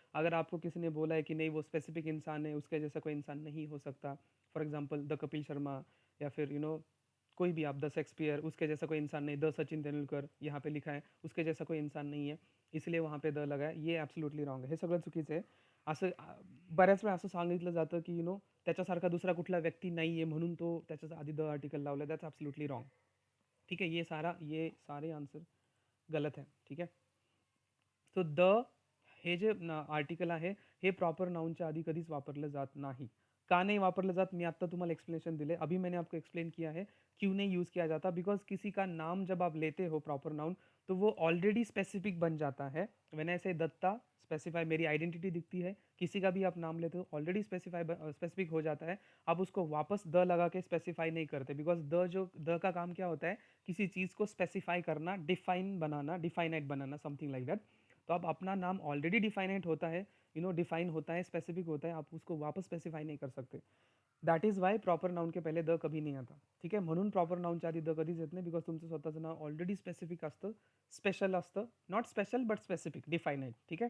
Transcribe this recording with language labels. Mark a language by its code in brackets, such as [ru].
[hi] अगर आपको किसी ने बोला है कि नहीं वो स्पेसिफिक इंसान है, उसके जैसा कोई इंसान नहीं हो सकता, for example the Kapil Sharma, या फिर कोई भी आप द शेक्सपियर, उसके जैसा कोई इंसान नहीं, द सचिन तेंडुलकर यहाँ पे लिखा है, उसके जैसा कोई इंसान नहीं है, इसलिए वहाँ पे द लगा है, ये ॲब्सोल्युटली रॉंग आहे, [mr] हे सगळं चुकीचं आहे। असं बऱ्याच वेळा असं सांगितलं जातं की त्याच्यासारखा दूसरा कुठला व्यक्ती नाही आहे म्हणून तो त्याच्या आधी द आर्टिकल लावला, दॅट्स ॲब्सोल्युटली रॉंग, ठीक है। [hi] ये सारे आंसर गलत है, ठीक है। [mr] तो द हे जे आर्टिकल आहे, हे प्रॉपर नाउनच्या आधी कधीच वापरलं जात नाही। [hi] का नहीं वापरलं जात, [mr] मैं आता तुम्हाला एक्सप्लेनेशन दिले, [hi] अभी मैंने आपको एक्सप्लेन किया है क्यों नहीं यूज़ किया जाता। बिकॉज किसी का नाम जब आप लेते हो प्रॉपर नाउन, तो वो ऑलरेडी स्पेसिफिक बन जाता है। व्हेन आई से दत्ता, स्पेसिफाई, मेरी आइडेंटिटी दिखती है। किसी का भी आप नाम लेते हो ऑलरेडी स्पेसिफिक हो जाता है, आप उसको वापस द लगा के स्पेसिफाई नहीं करते। बिकॉज द का काम क्या होता है, किसी चीज़ को स्पेसिफाई करना, define banana, definite banana, something like that. तो अब अपना नाम ऑलरेडी डिफाइनेट होता है, डिफाइन होता है, स्पेसिफिक होता है, आप उसको वापस स्पेसिफाई नहीं कर सकते। [mr] That is why proper noun के पहिले द कभी नाही आता, ठीक आहे। म्हणून प्रॉपर नाउनच्या आधी द कधीच येत नाही, बिकॉज तुमचं स्वतःचं नाव ऑलरेडी स्पेसिफिक असतं, स्पेशल असतं, not special but specific, definite, ठीक आहे।